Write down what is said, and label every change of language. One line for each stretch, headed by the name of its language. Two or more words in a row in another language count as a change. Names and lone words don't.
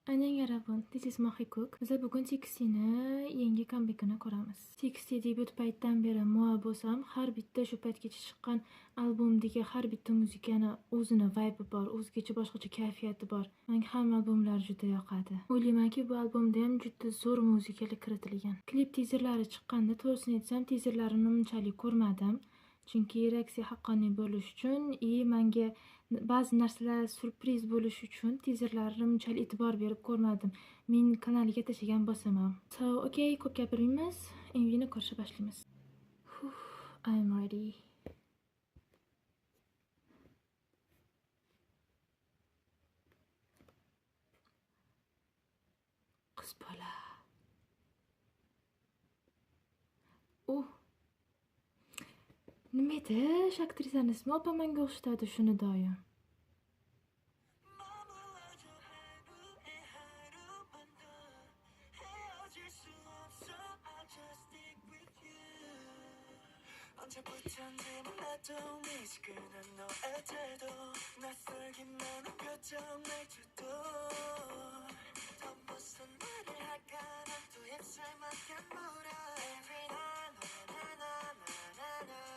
Uzbek: Aynen 여러분,
English: this is Mahikuk.
Uzbek: Biz bugun TXT'ni yangi comeback'ini ko'ramiz. TXT debut paytdan beri moa bo'lsam, har bitta shu paytgacha chiqqan albomdagi har bitta muzikani o'zini vibe bor, o'zgacha boshqacha kayfiyati bor. Menga hamma albomlar juda yoqadi. O'ylaymanki, bu albomda ham juda zo'r muzikalar kiritilgan. Klip tizerlari chiqqanda, to'g'risini aytsam, tizerlarini unchalik ko'rmadim. Chunki reaksiya haqqoniy bo'lish uchun menga ba'zi narsalar surpriz bo'lish uchun tizerlarga unchalik e'tibor berib ko'rmadim. Men kanaliga tashlagan bosaman. So, okay, ko'p gapirmaymiz. MVni ko'rishga boshlaymiz.
English: I'm ready.
Uzbek: Qiz bola. Nima edi? Aktrisani ismi opam menga o'xshatadi shuni doim.
Korean: 언제부턴지 몰라도 미지근한 너의 태도 낯설기만 한 표정 말투도 더 무슨 말을 할까 난 또 입술밖에 물어
English: Every night
Korean: 나나나나나나